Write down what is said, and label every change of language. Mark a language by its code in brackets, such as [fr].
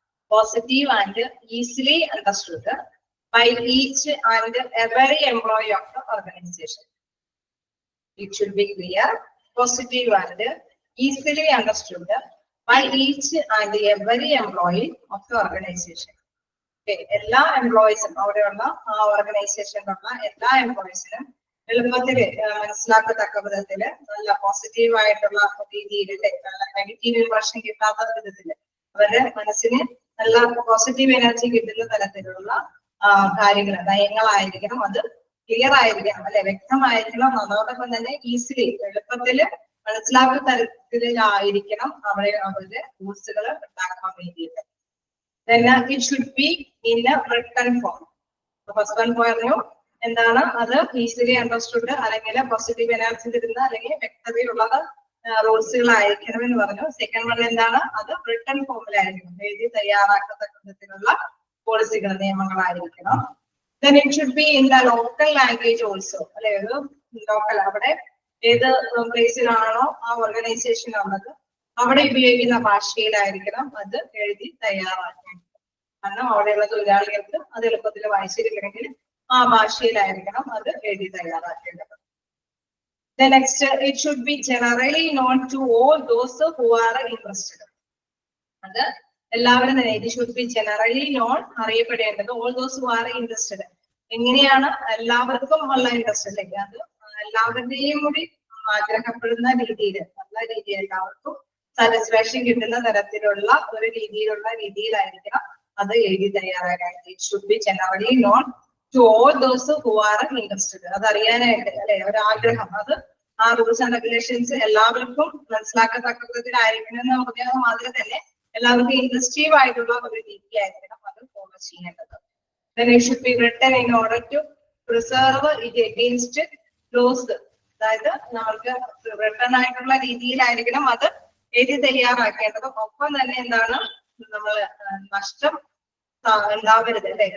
[en] Positive and easily understood by each and every employee of the organization. It should be clear, positive and easily understood by each and every employee of the organization. [ml] എല്ലാ എംപ്ലോയീസും അവിടെയുള്ള ആ ഓർഗനൈസേഷനിലുള്ള എല്ലാ എംപ്ലോയീസിനും എളുപ്പത്തിൽ മനസ്സിലാക്കത്തക്ക വിധത്തില് നല്ല positive ആയിട്ടുള്ള രീതിയിൽ നല്ല നെഗറ്റീവ് ഇംപ്രഷൻ കിട്ടാത്ത വിധത്തില് അവരുടെ മനസ്സിന് നല്ല പോസിറ്റീവ് എനർജി കിട്ടുന്ന തരത്തിലുള്ള കാര്യങ്ങൾ നയങ്ങളായിരിക്കണം. അത് ക്ലിയർ ആയിരിക്കണം അല്ലെ, വ്യക്തമായിരിക്കണം. അതോടൊപ്പം തന്നെ ഈസിലി എളുപ്പത്തിൽ മനസ്സിലാക്കുന്ന തരത്തിലായിരിക്കണം അവരുടെ റൂൾസുകൾ ഉണ്ടാക്കാൻ വേണ്ടിയിട്ട്. [en] Then it should be in a written form. First one [ml] പറഞ്ഞു എന്താണ് അത് ഈസിലി അണ്ടർസ്റ്റുഡ് അല്ലെങ്കിൽ പോസിറ്റീവ് എനർജി തരുന്ന അല്ലെങ്കിൽ വ്യക്തതയുള്ളത് റൂൾസുകളായിരിക്കണം എന്ന് പറഞ്ഞു. [en] second one [ml] എന്താണ് അത് റിട്ടൺ ഫോമിലായിരിക്കണം, എഴുതി തയ്യാറാക്കത്തക്ക വിധത്തിലുള്ള പോളിസികൾ നിയമങ്ങളായിരിക്കണം. [en] Then it should be in the local language also. [ml] അല്ലെ, ഒരു ലോക്കൽ അവിടെ ഏത് പ്ലേസിലാണോ ആ ഓർഗനൈസേഷൻ ഉള്ളത് അവിടെ ഉപയോഗിക്കുന്ന ഭാഷയിലായിരിക്കണം അത് എഴുതി തയ്യാറാക്കേണ്ടത്. കാരണം അവിടെയുള്ള തൊഴിലാളികൾക്ക് അത് എളുപ്പത്തിൽ വായിച്ചിരിക്കണമെങ്കിൽ ആ ഭാഷയിലായിരിക്കണം അത് എഴുതി തയ്യാറാക്കേണ്ടത്. [en] The next, it should be generally known to all those who are interested. [ml] അത് എല്ലാവരും തന്നെ [en] it should be generally known, [ml] അറിയപ്പെടേണ്ടത് [en] all those who are interested. [ml] എങ്ങനെയാണ് എല്ലാവർക്കും ഉള്ള ഇൻട്രസ്റ്റ് അല്ലെങ്കിൽ അത് എല്ലാവരുടെയും കൂടി ആഗ്രഹപ്പെടുന്ന രീതിയിൽ നല്ല രീതിയിൽ എല്ലാവർക്കും സാറ്റിസ്ഫാക്ഷൻ കിട്ടുന്ന തരത്തിലുള്ള ഒരു രീതിയിലായിരിക്കണം അത് എഴുതി തയ്യാറാക്കാനായിട്ട്. [en] It should be generally known to all those who are interested. [ml] അത് അറിയാനായിട്ട് അല്ലെ ഒരു ആഗ്രഹം, അത് ആ റൂൾസ് ആൻഡ് റെഗുലേഷൻസ് എല്ലാവർക്കും മനസ്സിലാക്കത്തക്ക വിധത്തിലായിരിക്കണം എന്ന് പറഞ്ഞാൽ മാതിരി തന്നെ എല്ലാവർക്കും ഇൻട്രസ്റ്റീവ് ആയിട്ടുള്ള ഒരു രീതിയായിരിക്കണം അത് ഫോളോ ചെയ്യേണ്ടത്. [en] Then it should be written in order to preserve it against loss. [ml] അതായത് നമ്മൾക്ക് റിട്ടേൺ ആയിട്ടുള്ള രീതിയിലായിരിക്കണം അത് എഴുതി തയ്യാറാക്കേണ്ടത്. ഒപ്പം തന്നെ എന്താണ് നമ്മൾ നഷ്ടം ഉണ്ടാവരുത് അല്ലെ.